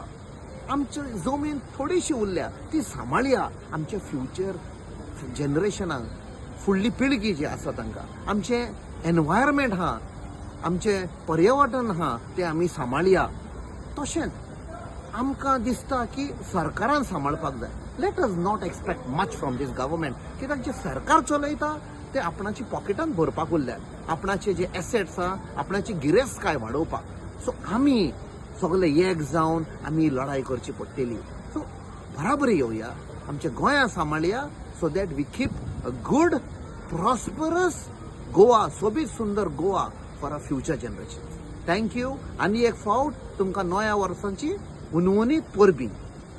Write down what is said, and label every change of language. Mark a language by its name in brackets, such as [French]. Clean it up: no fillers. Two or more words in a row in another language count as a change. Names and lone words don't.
[Konkani] आमची जमीन थोडीशी उरल्या ती सांबाळया. आमचे फ्युचर जनरेशनाक, फुडली पिळगी जी आसा तांकां, आमचे एनवायरमेंट आहा, आमचे पर्यावरण आहा तें आमी सांबाळया. तशेंच आमकां दिसता की सरकारान सांबाळपाक जाय. [English] let us not expect much from this government, [Konkani] कित्याक जे सरकार चलयता ते आपणाची पॉकेटान भरपाक उरल्यात, आपणाचे जे एसेट्स आहा आपणाची गिरेस्तकाय वाडोवपाक. सो आमी सगळे एक जावन आमी लढाई करची पडटली. [English] so [Konkani] बराबरी येवया, आमच्या गोंया सांबाळया, [English] so that we keep a good prosperous Goa, [Konkani] सोबीत सुंदर गोवा [English] for a future generation. thank you. [Konkani] आनी एक फावट तुमकां नव्या वर्साची उनवणीत परबीं.